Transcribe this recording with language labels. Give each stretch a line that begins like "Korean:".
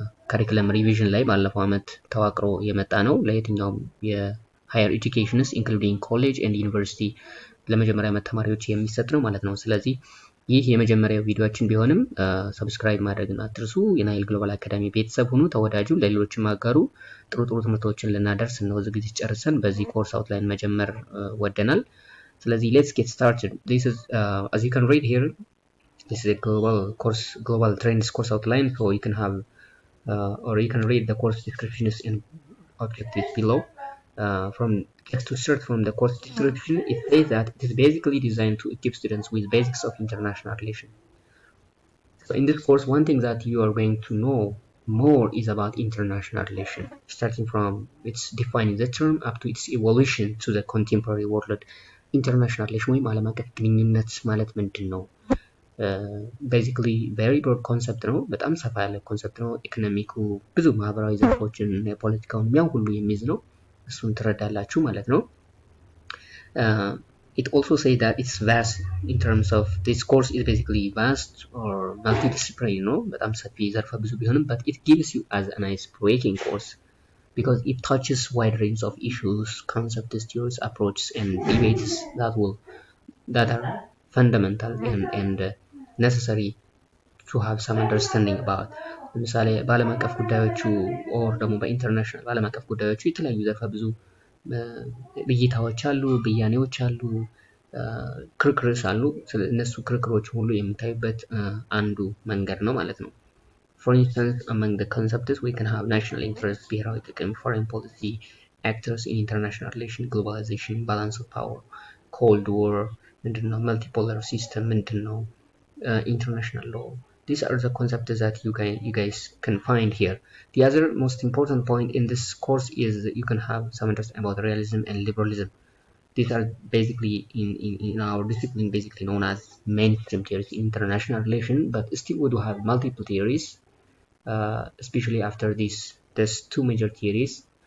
Amharic: ካሪኩለም ሪቪዥን ላይ ባለፈው ዓመት ተዋቅሮ የመጣ ነው። ለየትኛውም የሃየር ኤጁኬሽንስ ኢንክሉዲንግ ኮሌጅ ኤንድ ዩኒቨርሲቲ ለመጀመሪያ ዓመት ተማሪዎች የሚሰጥ ነው ማለት ነው። ስለዚህ ይህ የመጀመሪያው ቪዲዮአችን ቢሆንም ሰብስክራይብ ማድረግን አትርሱ። የናይል ግሎባል አካዳሚ ቤተሰብ ሁኑ፣ ተወዳጁ፣ ለሌሎችም አጋሩ። ጥሩ ትምህርቶችን ልናደርስ ነው ዝግጅት ጨርሰን በዚህ ኮርስ አውትላይን መጀመር ወደናል። ስለዚህ
English: let's get started. This is as you can read here, this is a global trends course outline, so you can have or you can read the course descriptions and objectives below. Just to start from the course description, it says that it is basically designed to equip students with basics of international relations. So in this course, one thing that you are going to know more is about international relations, starting from its defining the term up to its evolution to the contemporary world.
Amharic: International relations ወይም ዓለም አቀፍ ግንኙነት ማለት ምንድን ነው? ቤዚክሊ ቬሪ ብሮድ ኮንሰፕት ነው። በጣም ሰፋ ያለ ኮንሰፕት ነው። ኢኮኖሚኩ ብዙ ማህበራዊ ዘርፎችን የፖለቲካውን ያው ሁሉ የሚይዝ ነው። እሱን ትረዳላችሁ ማለት ነው።
English: It also says that it's vast in terms of this course is basically vast or multidisciplinary, you know,
Amharic: በጣም ሰፊ ዘርፈ ብዙ ቢሆንም
English: but it gives you as a nice breaking course because it touches wide range of issues, concepts, theories, approaches and debates that are fundamental and necessary to have some understanding about.
Amharic: ለምሳሌ በዓለም አቀፍ ጉዳዮቹ ኦር ደግሞ በኢንተርናሽናል በዓለም አቀፍ ጉዳዮቹ የተለያዩ ዘርፈ ብዙ ብይታዎች አሉ፣ ብያኔዎች አሉ፣ ክርክሮች አሉ። እነሱ ክርክሮች ሁሉ የምታዩበት አንዱ መንገድ ነው ማለት ነው።
English: For instance, among the concepts we can have national interest,
Amharic: ብሔራዊ ጥቅም,
English: foreign policy, actors in international relation, globalization, balance of power, cold war,
Amharic: ምንድነው
English: multipolar system
Amharic: ምንድነው,
English: international law. These are the concepts that you guys can find here. The other most important point in this course is that you can have some interest about realism and liberalism. These are basically in our discipline basically known as mainstream theories in international relation, but still we do have multiple theories, especially after these two major theories.